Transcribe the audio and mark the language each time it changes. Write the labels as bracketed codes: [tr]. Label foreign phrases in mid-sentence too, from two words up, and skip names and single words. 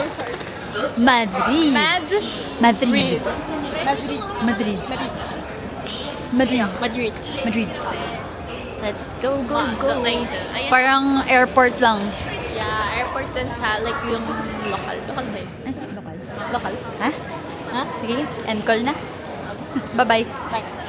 [en] Madrid. Madrid. Madrid. Madrid. Madrid. Let's go. [tl] Ayan. Parang airport lang. Yeah, airport din sa like yung local. Local ba yun? Ay, lokal. Local. Ha? Ha? Sige, [en] end call [tl] na. Bye-bye. Bye.